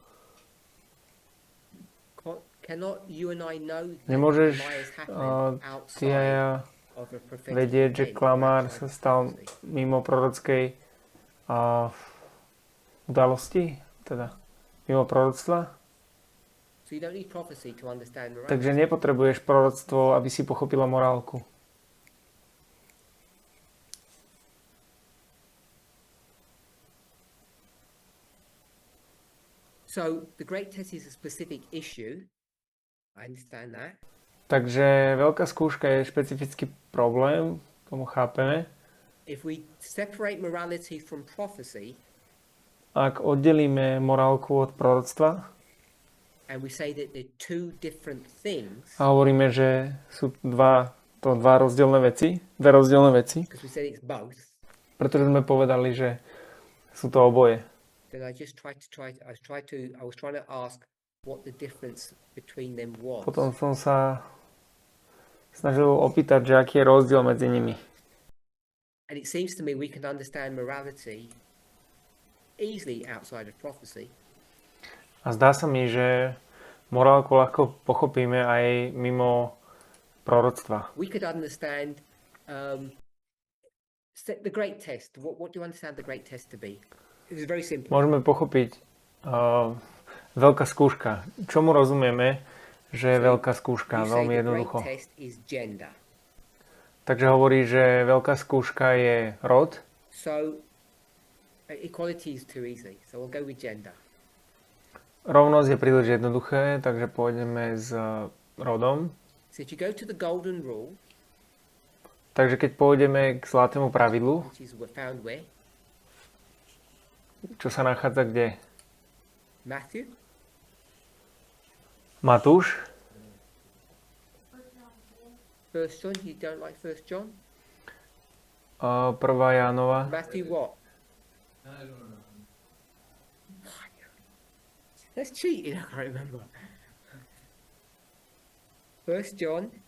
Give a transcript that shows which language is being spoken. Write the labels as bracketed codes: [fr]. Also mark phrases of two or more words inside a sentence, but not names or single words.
[sk] Nemôžeš ty a ja vedieť, že klamár sa stal mimo prorockej udalosti, teda mimo proroctva. Takže nepotrebuješ proroctvo, aby si pochopila morálku. [en] So the great test is a specific issue. I understand that. [sk] Takže veľká skúška je špecifický problém, tomu chápeme. [en] If we separate morality from prophecy, [sk] ak oddelíme morálku od proroctva, [en] and we say that they're two different things, [sk] a hovoríme, že sú dve rozdielne veci, [en] because we said it's both, [sk] pretože sme povedali, že sú to oboje. [en] then I was trying to ask what the difference between them was. [sk] Potom som sa snažil opýtať, že aký je rozdiel medzi nimi. [en] And it seems to me we can understand morality easily outside of prophecy. [sk] A zdá sa mi, že morálku ľahko pochopíme aj mimo proroctva. [en] We could understand the great test. What do you understand the great test to be? It was very simple. [sk] Môžeme pochopiť veľká skúška. Čomu rozumieme, že je veľká skúška? Veľmi jednoducho. Takže hovorí, že veľká skúška je rod. [en] So equality is too easy. So we'll go with gender. [sk] Rovnosť je príliš jednoduché, takže pôjdeme s rodom. [en] So if you go to the golden rule, [sk] Takže keď pôjdeme k zlatému pravidlu, [en] which is found where? [sk] čo sa nachádza kde? [en] Matthew? [sk] Matúš, [en] First John? You don't like First John? [sk] 1. Jánova, [en] Matthew what? I don't know. That's cheating, I can't remember. First John.